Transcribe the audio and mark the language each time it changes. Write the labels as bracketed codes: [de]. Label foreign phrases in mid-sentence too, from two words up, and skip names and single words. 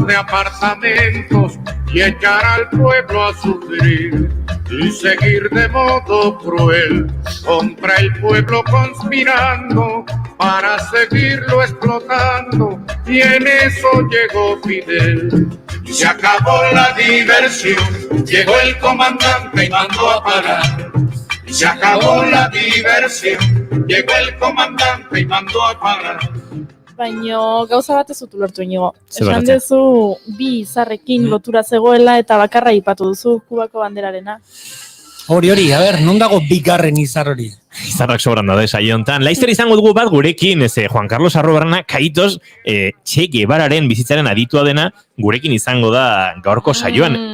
[es] de apartamentos y echar al pueblo a sufrir y seguir de modo cruel contra el pueblo conspirando para seguirlo explotando, y en eso llegó Fidel. Se acabó la diversión, llegó el comandante y mandó a parar. Se acabó la diversión, llegó el comandante y mandó a parar. [eu] Baina gauza bat ez dut ulertu inigo. Zer Esan bakatzen? dezu bi izarrekin lotura zegoela eta bakarra aipatu duzu Kubako banderarena. Hori, a ber, non dago bigarren izar hori? Izarrak sobran daude saio hontan. Laizter izango dugu bat gurekin, Juan Carlos Arrobarna, Kaitos, Che Guevararen bizitzaren aditua dena, gurekin izango da gaurko saioan.